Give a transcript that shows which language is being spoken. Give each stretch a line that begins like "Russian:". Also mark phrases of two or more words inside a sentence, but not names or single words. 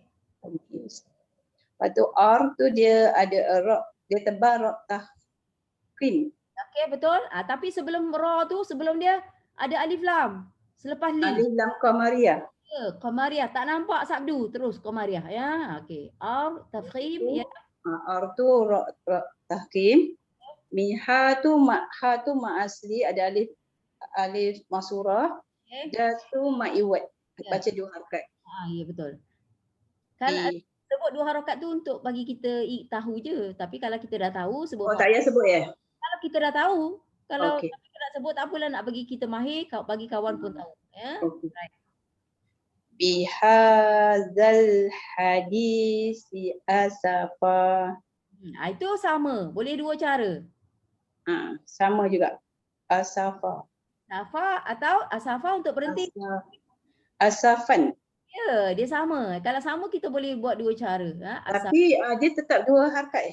Malay: Lepas tu ar tu dia ada ra, dia tebal ra tahkim. Okey, betul. Tapi sebelum ra tu, sebelum dia ada alif lam. Selepas lim. Alif lam qamariyah. Ya, qamariyah. Tak nampak sabdu. Terus qamariyah. Ya, okey. Ar, tafkhim. Ya. Ar tu ra tahkim. Miha tu ma asli, ada alif masurah. Da tu ma iwat. Baca dua harakat. Ya, betul. Kalau sebut dua harakat tu untuk bagi kita tahu je. Tapi kalau kita dah tahu sebut. Oh, tak payah sebut ya? Kalau kita dah tahu, kalau okay. kita nak sebut tak apalah, nak bagi kita mahir, bagi kawan pun tahu. Ya.
English: Okay. Right.
Arabic: بهذا الحديث أسفا.
Malay: Itu sama. Boleh dua cara. Sama juga. Asafa. Asafa atau asafa untuk berhenti. Asafan. Ya, dia sama. Kalau sama kita boleh buat dua cara. Tapi dia tetap dua harakat